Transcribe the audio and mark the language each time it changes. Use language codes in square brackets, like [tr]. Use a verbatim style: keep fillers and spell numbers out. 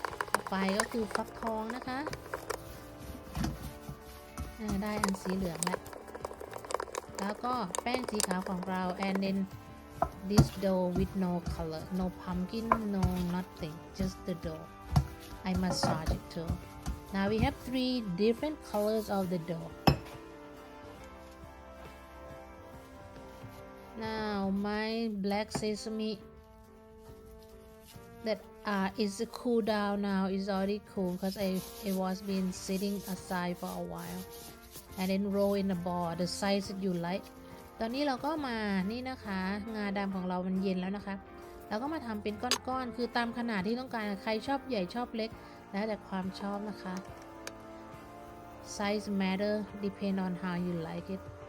[th] ต่อไปก็คือฟักทองนะคะอ่าได้อันสีเหลืองแล้วแล้วก็แป้งสีขาวของเรา [en] and then this dough with no color, no pumpkin, no nothing, just the dough. I massage it too. Now we have three different colors of the dough. Now my black sesame that uh, is cool down now is already cool because I it was been sitting aside for a while and then roll in a ball the size that you like. [th] ตอนนี้เราก็มานี่นะคะงาดำของเรามันเย็นแล้วนะคะเราก็มาทำเป็นก้อนๆคือตามขนาดที่ต้องการใครชอบใหญ่ชอบเล็กแล้วแต่ความชอบนะคะ [en] Size matter depend on how you like it